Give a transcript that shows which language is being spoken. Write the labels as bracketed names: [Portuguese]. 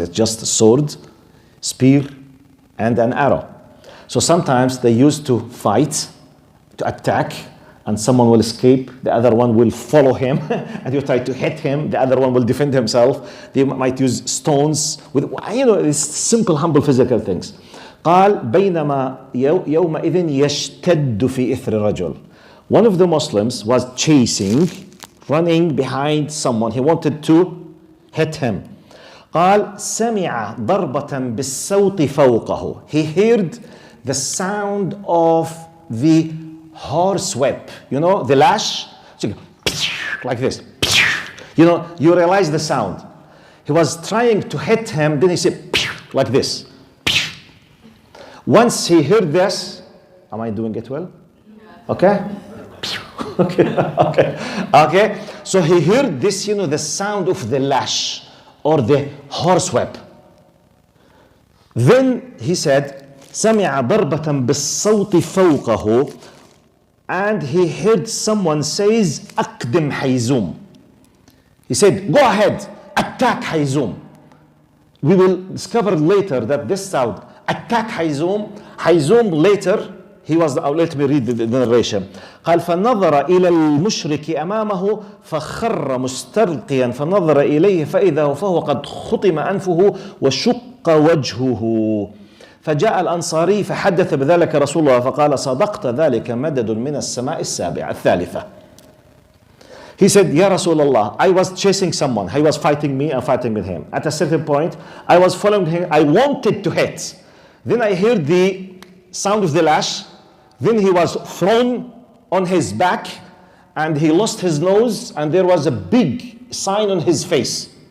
[English] It's just a sword, spear, and an arrow. So sometimes they used to fight, to attack, and someone will escape, the other one will follow him, and you try to hit him, the other one will defend himself. They might use stones, with these simple, humble physical things. [Arabic] قال بينما يومئذ يشتد في إثر رجل. [English] One of the Muslims was chasing, running behind someone. He wanted to hit him. [Arabic] قال سمع ضربة بالصوت فوقه. [English] He heard the sound of the horse whip, the lash, like this. You realize the sound. He was trying to hit him, then he said, like this. Once he heard this, am I doing it well? Okay? Okay. So he heard this, the sound of the lash or the horsewhip. Then he said, [Arabic] سمع ضربة بالصوت فوقه, [English] and he heard someone says, [Arabic] أقدم حيزوم. [English] He said, go ahead, attack Hayzum. We will discover later that this sound, attack Hayzum. Hayzum later, he was, let me read the narration. [Arabic] قال فنظر إلى المشرك أمامه فخر مستلقيا فنظر إليه فإذا فهو قد خطم أنفه وشق وجهه فجاء الأنصاري فحدث بذلك رسول الله فقال صدقت ذلك مدد من السماء السابعة الثالثة. [English] He said, Ya Rasulullah, I was chasing someone. He was fighting me, I'm fighting with him. At a certain point, I was following him. I wanted to hit. Then I heard the sound of the lash. Then he was thrown on his back and he lost his nose and there was a big sign on his face.